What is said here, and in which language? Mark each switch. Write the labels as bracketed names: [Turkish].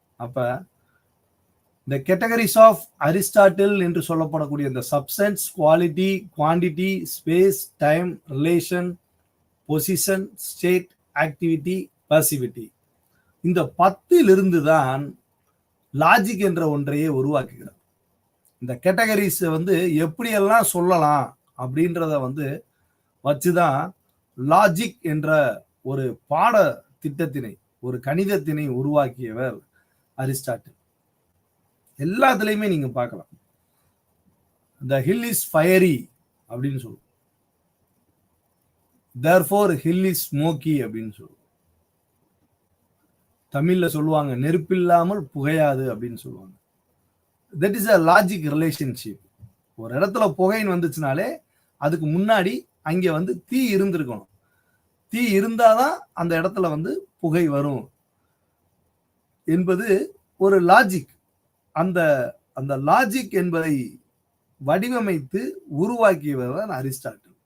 [Tamil] அப்ப இந்த categories of Aristotle என்று சொல்லப்படக்கூடிய இந்த substance, quality, quantity, space, time, relation, position, state, activity, பாசிவிட்டி, இந்த 10 தான் லாஜிக் என்ற ஒன்றையே உருவாக்குகிறார். இந்த கேட்டகரிஸ் எப்படியெல்லாம் சொல்லலாம் அப்படின்றத வச்சுதான் லாஜிக் என்ற ஒரு பாட திட்டத்தினை, ஒரு கணிதத்தினை உருவாக்கியவர் அரிஸ்டாட்டில். எல்லாத்துலயுமே நீங்க பார்க்கலாம். [English] The hill is fiery [Tamil] அப்படின்னு சொல்லுவோம். [English] Therefore hill is smoky [Tamil] அப்படின்னு சொல்லுவோம். தமிழ்ல சொல்லுவாங்க நெருப்பில்லாமல் புகையாது அப்படின்னு சொல்லுவாங்க. [English] That is a logic relationship. [Tamil] ஒரு இடத்துல புகைன்னு வந்துச்சுனாலே அதுக்கு முன்னாடி அங்க தீ இருந்திருக்கணும். தீ இருந்தாதான் அந்த இடத்துல புகை வரும் என்பது ஒரு லாஜிக். அந்த லாஜிக் என்பதை வடிவமைத்து உருவாக்கியவர் தான் அரிஸ்டாட்டில்.